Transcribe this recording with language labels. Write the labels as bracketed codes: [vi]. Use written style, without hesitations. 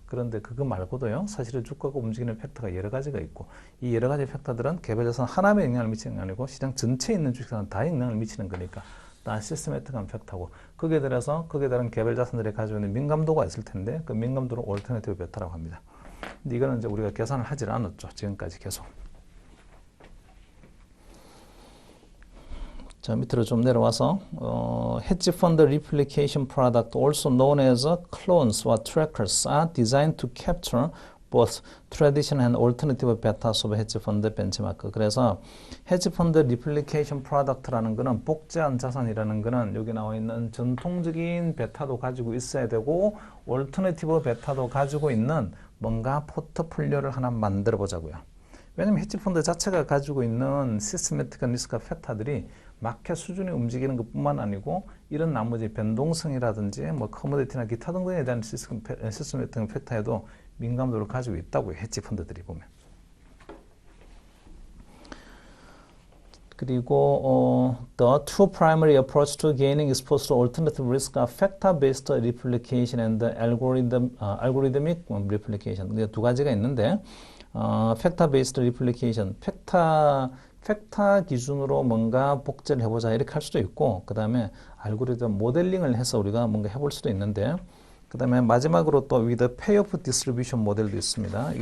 [ko] 그런데 그거 말고도요, 사실은 주가가 움직이는 팩터가 여러 가지가 있고, 이 여러 가지 팩터들은 개별 자산 하나에 영향을 미치는 게 아니고 시장 전체에 있는 주식은 다 영향을 미치는 거니까 다 시스테매틱한 팩터고, 거기에 따라서 거기에 따른 개별 자산들이 가지고 있는 민감도가 있을 텐데 그 민감도를 올터네티브 베타라고 합니다. 근데 이거는 이제 우리가 계산을 하질 않았죠, 지금까지 계속. 자, 밑으로 좀 내려와서 [en] hedge fund replication product, also known as clones or trackers, are designed to capture both traditional and alternative betas of hedge fund benchmark. [ko] 그래서 hedge fund replication product라는 거는 복제한 자산이라는 거는 여기 나와 있는 전통적인 베타도 가지고 있어야 되고 alternative 베타도 가지고 있는 뭔가 포트폴리오를 하나 만들어 보자고요. 왜냐면 헤지 펀드 자체가 가지고 있는 시스테매틱한 리스크와 팩터들이 마켓 수준이 움직이는 것뿐만 아니고 이런 나머지 변동성이라든지 뭐 커머디티나 기타 등등에 대한 시스테매틱한 팩터에도 민감도를 가지고 있다고요, 헤지 펀드들이 보면. 그리고 [en] the two primary approach to gaining exposure to alternative risk are factor-based replication and algorithmic replication. [ko] 두 가지가 있는데 factor-based replication, 팩터 기준으로 뭔가 복제를 해보자 이렇게 할 수도 있고, 그 다음에 알고리즘 모델링을 해서 우리가 뭔가 해볼 수도 있는데, 그 다음에 마지막으로 또 with payoff distribution 모델도 있습니다.